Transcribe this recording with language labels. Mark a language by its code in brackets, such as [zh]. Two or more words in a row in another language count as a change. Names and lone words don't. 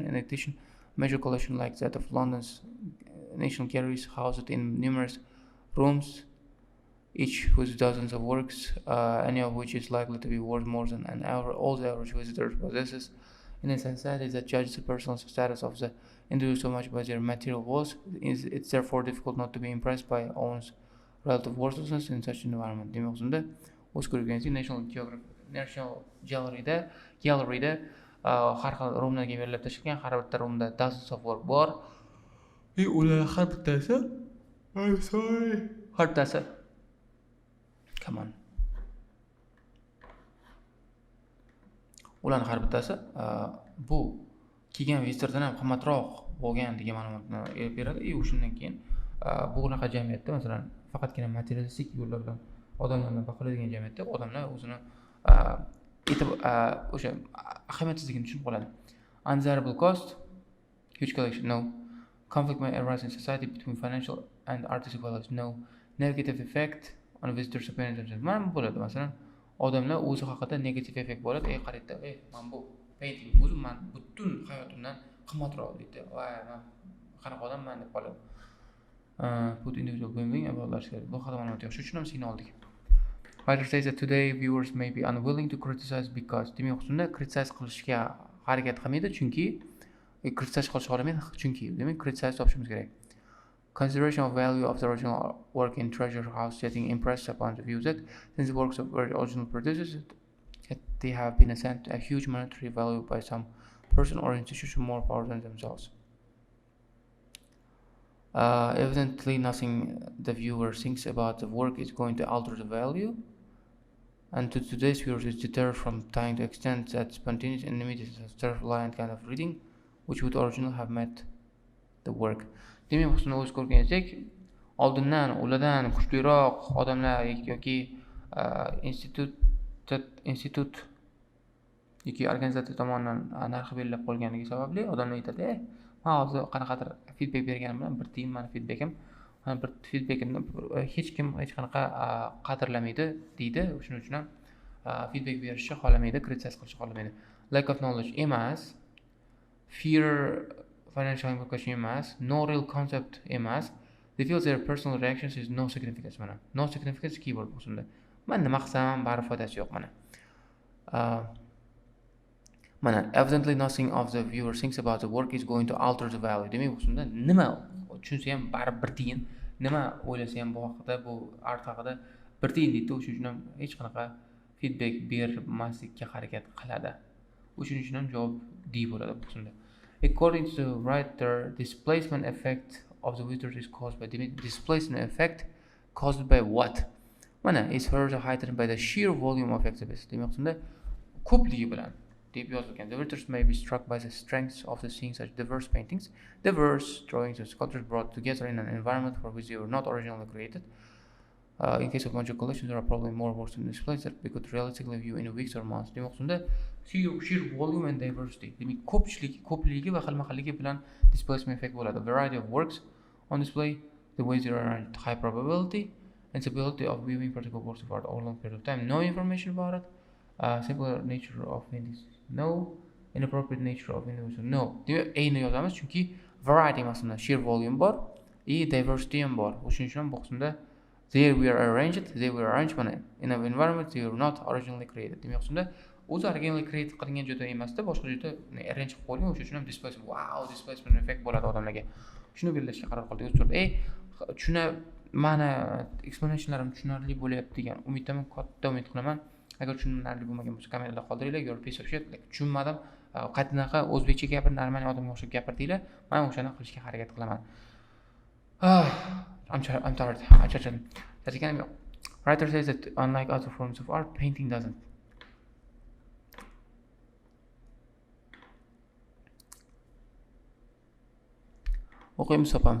[en] In addition, a major collection like that of London's National Galleries housed in numerous rooms, each with dozens of works, any of which is likely to be worth more than all the average visitor possesses. In a society that judges the personal status of the individual so much by their material wealth, it's therefore difficult not to be impressed by one's relative worthlessness in such an environment. [uz] Demak, o'zimda o'z ko'rganingizdek National Gallery'da har xil roomlarga berilib tashlangan, har bitta roomda [en] dozens of work [uz] bor. Ular har bittasi [en] come on. [uz] Ularning har bittasi bu kelgan visitordan ham qimmatroq bo'lgan degan ma'lumotni berib beradi. O'shandan keyin bu unaqa jamiyatda, masalan, faqatgina materialistik yo'llar bilan odamlarni boqiladigan jamiyatda odamlar o'zini o'sha ahamiyatsizligini tushunib qoladi. [en] Undesirable cost, huge collection, no. Conflict may arise in society between financial and artistic values, no. Negative effect on visitors' opinions. [uz] Mana bu bo'ladi, masalan, odamlar o'zi haqida negativ effekt bo'ladi. Qarayda, men bu painting o'zim men butun hayotimdan qimmatroq deydi. Voy, men qanaqa odamman deb qoladi. [en] Put individual being about large scale. [uz] Bu haqida ma'lumot yo'q. Shuning uchun ham signal oldik. [en] Writer says that today viewers may be unwilling to criticize because [uz] demak, shunda criticize qilishga harakat qilmaydi, chunki criticize qilish olamaydi, chunki demak criticize topishimiz kerak. [en] Consideration of value of the original work in treasure house setting impressed upon the view that since the works of original producers that they have been assigned a huge monetary value by some person or institution more powerful than themselves. Evidently nothing the viewer thinks about the work is going to alter the value. And to today's viewers is deterred from trying to extend that spontaneous and immediate self-reliant kind of reading which would originally have met the work. [uz] Demak, bu o'z ko'rganingizdak, oldindan ulardan kuchliroq odamlar yoki institut yoki organizatsiya tomonidan narxi belgilab qo'yganligi sababli odamlar aytadi, men hozir qanaqadir feedback berganim bilan bir tiyin mani feedbackim, bir feedbackimni hech kim hech qanaqa qadrlamaydi deydi. Shuning uchun ham feedback berishni xohlamaydi, kritikatsiya qilishni xohlamaydi. [en] Lack of knowledge emas, fear financial implication emas, no real concept emas. They feel their personal reactions is no significance mana. No significance keyword bo'lsunda. [uz] Men nima qilsam baribir foydasi yo'q mana. [en] Mana evidently nothing of the viewer thinks about the work is going to alter the value. [uz] Demak, bo'lsunda nima tushunsa ham baribir bir tiyin, nima o'ylasa ham bu haqida, bu art haqida bir tiyin deydi. O'shuning uchun ham hech qanaqa feedback bermaslikka harakat qiladi. O'shuning uchun ham javob D bo'ladi bo'lsunda. [en] According to the writer, displacement effect of the visitor is caused by displacement effect caused by what? Mana is further heightened by the sheer volume of exhibits. [uz] Demak, shunda ko'pligi bilan deb yozilgan. [en] The visitors may be struck by the strengths of the seeing such diverse paintings, diverse drawings and sculptures brought together in an environment for which they were not originally created. In case of major collections, there are probably more works in this place that we could realistically view in weeks or months. [uz] Demak, shunda [en] sheer volume and diversity. [uz] Demak, ko'pligi va xilma-xilligi bilan [en] displacement effect [uz] bo'ladi. [en] Variety of works on display, the ways they are arranged, high probability and stability of viewing particular works of art over a long period of time. No information about it. Simpler nature of paintings. No. Inappropriate nature of individual. No. [uz] Demak, ayni yozamiz chunki variety emasmi, [en] sheer volume [uz] bor, diversity ham bor. O'shuning uchun bu qismda [en] they were arranged mana in an environment they were not originally created. [uz] Demak, shunda o'zi [en] originally create [uz] qilingan joyda emasda, boshqa joyda arrange qilib qo'yilgan. O'shuning uchun ham [en] displacement effect [uz] bo'ladi odamlarga. Shuni belgilashga qaror qildik. O'zi tushuna mana explanationlarim tushunarli bo'lyapti degan umiddaman, katta umid qilaman. Agar tushunarli bo'lmagan bo'lsa kommentarda qoldiringlar. [en] Your piece of shit, [uz] tushunmadim, qatnaqa o'zbekcha gapir, normal odamga o'xshab gapirdinglar. Men o'shani qilishga harakat qilaman. [en] I'm tired. I charchadim. Writer says that unlike other forms of art, painting doesn't. [uz] O'qiymiz topamiz.